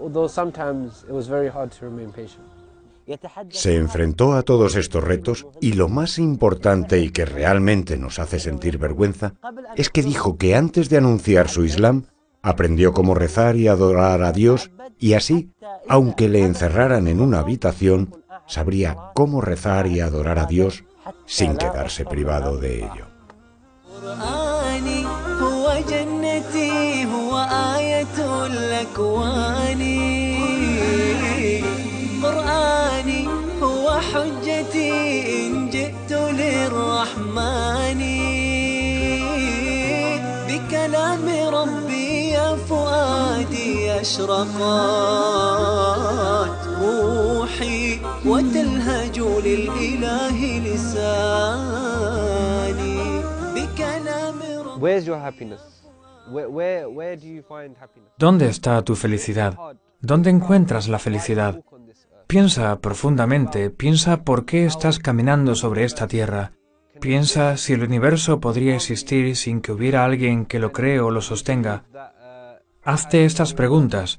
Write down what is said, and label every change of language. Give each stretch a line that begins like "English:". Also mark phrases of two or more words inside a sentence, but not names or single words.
Spanish: Se enfrentó a todos estos retos y lo más importante y que realmente nos hace sentir vergüenza es que dijo que antes de anunciar su Islam aprendió cómo rezar y adorar a Dios y así, aunque le encerraran en una habitación, sabría cómo rezar y adorar a Dios sin quedarse privado de ello.
Arabic: قرآني هو حجتي إن جئت للرحمن بكلام ربي يا فؤادي أشرقت روحي وتلهج للإله لساني بكلام ربي.
English: Where's your happiness? Where do you find happiness?
Spanish: ¿Dónde está tu felicidad? ¿Dónde encuentras la felicidad? Piensa profundamente, piensa por qué estás caminando sobre esta tierra. Piensa si el universo podría existir sin que hubiera alguien que lo cree o lo sostenga. Hazte estas preguntas.